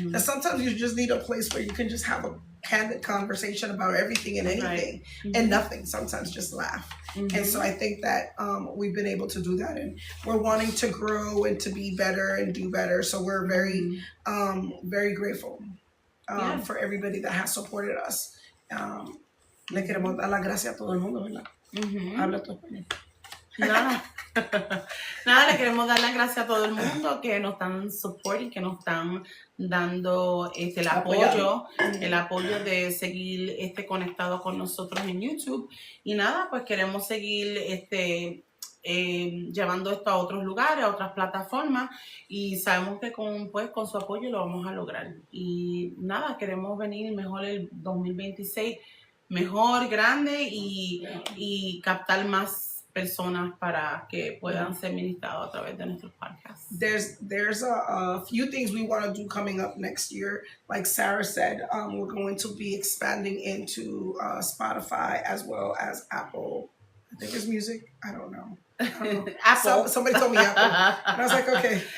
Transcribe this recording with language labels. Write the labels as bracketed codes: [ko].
[en] That sometimes you just need a place where you can just have a candid conversation about everything and anything and nothing. Sometimes just laugh. And so I think that we've been able to do that, and we're wanting to grow and to be better and do better. So we're very, very grateful for everybody that has supported us. [es] Le queremos dar las gracias a todo el mundo, ¿verdad? Habla tu español. Nada, le queremos dar las gracias a todo el mundo que nos están supporting, que nos están dando el apoyo de seguir conectado con nosotros en YouTube. Y nada, pues queremos seguir llevando esto a otros lugares, a otras plataformas, y sabemos que con su apoyo lo vamos a lograr. Y nada, queremos venir mejor el 2026, mejor, grande, y captar más personas para que puedan ser ministrados a través de nuestros podcasts. [en] There's a few things we want to do coming up next year. Like Sarah said, we're going to be expanding into Spotify as well as Apple. I think it's music. I don't know. Apple. Somebody told me Apple. And I was like, okay.